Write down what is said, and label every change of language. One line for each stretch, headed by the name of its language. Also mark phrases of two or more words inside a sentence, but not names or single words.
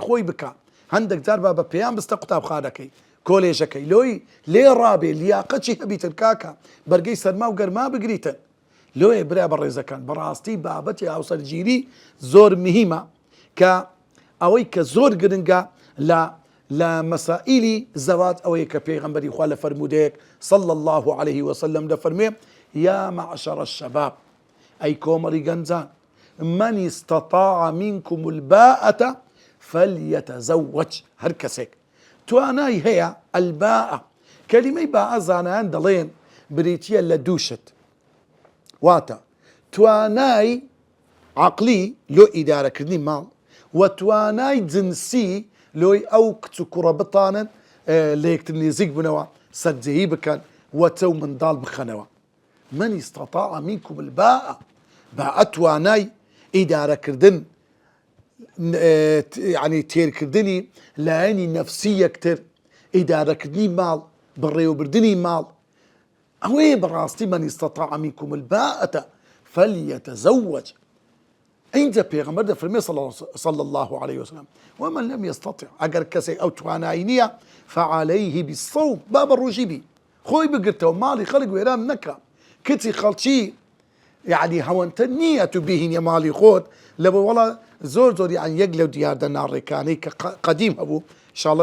Central Kurdish: خۆی بکە هەندێک جار با بە پێیان بستە قوتابخانەکەی کۆلێژەکەی لۆی لێ ڕابێ لیاقەتی هەبیتن کاکە بەرگەی سەرما و گەرما بگریتن لۆیە برا بە ڕێزەکان بەڕاستی بابەتی هاوسەرگیری زۆر مهمە کە ئەوەی کە زۆر گرنگە لە مەسائیلی زەواج ئەوەیە کە پێغەمبەری خوا لە فەرمودەیەک صلى
Arabic: الله عليه وسلم دەفەرمێ يا معشر الشباب
Central Kurdish: ئەی کۆمەڵی گەنجان
Arabic: من استطاع منكم الباءة
Central Kurdish: فليتزوج هەر کەسێک توانای هەیە الباءة کەلیمەی باءە زانایان دەڵێن بریتیە لە دووشت واتە توانای عقلی لۆ ئیدارەکردنی ماڵ و توانای جنسی لۆی ئەو کچ و کوڕە بتانن لە یەکتر نێزیک بنەوە سەرجەهی بکەن و چەو منداڵ بخەنەوە
Arabic: من استطاع منكم الباءة
Central Kurdish: باءە توانای ئیدارەکردن يعني تێرکردنی لایەنی نەفسی یەکتر ئیدارەکردنی ماڵ بەڕێوەبردنی ماڵ ئەوەیە بەڕاستی
Arabic: من استطاع منكم الباءة فليتزوج
Central Kurdish: اینجا پێغەمبەر دەفەرمێ
Arabic: صلى الله عليه وسلم ومن لم يستطع
Central Kurdish: ئەگەر کەسێک ئەو توانایی نییە
Arabic: فعليه بالصوم
Central Kurdish: با بەڕۆژی بی خۆی بگرتەوە ماڵی خەڵک وێران نەکە کچی خەڵکی يعني هەوەنتە نییە تو بهینە ماڵی خۆت لەبە وەڵا زۆر یان یەک لەو دیاردە ناڕێکانەی کە قەدیم هەبوو انشاءالله